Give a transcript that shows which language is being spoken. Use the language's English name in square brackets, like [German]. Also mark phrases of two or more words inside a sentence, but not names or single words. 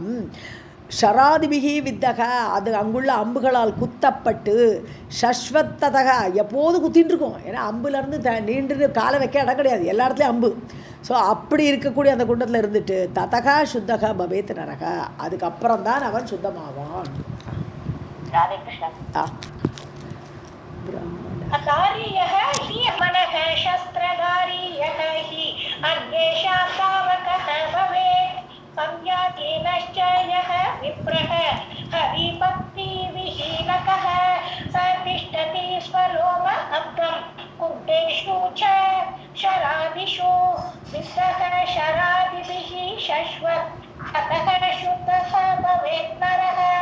[Sanskrit] शरादिभिः विद्धः, [Tamil] அது அங்குள்ள அம்புகளால் குத்தப்பட்டு ஷஸ்வத்ததக, எப்போது குத்தின்னு இருக்கும். ஏன்னா அம்புலேருந்து நீண்டு காலை வைக்க இடம் கிடையாது, எல்லா இடத்துலையும் அம்பு. ஸோ அப்படி இருக்கக்கூடிய அந்த குண்டத்தில் இருந்துட்டு [Sanskrit] ततः शुद्धः भवेत् नरः, [Tamil] அதுக்கப்புறம் தான் அவன் சுத்தமாவான். ராதே கிருஷ்ணன். [Sanskrit] अकार्यः हि मनः शस्त्रधारीयः हि अन्येषां धावकः भवेत् संज्ञातीनश्च यः विप्रः हरिभक्तिविहीनकः स तिष्ठति स्वलोम अब्दं कुण्डेषु च शरादिषु विद्धः शरादिभिः शश्वत् ततः शुद्धः भवेत् नरः.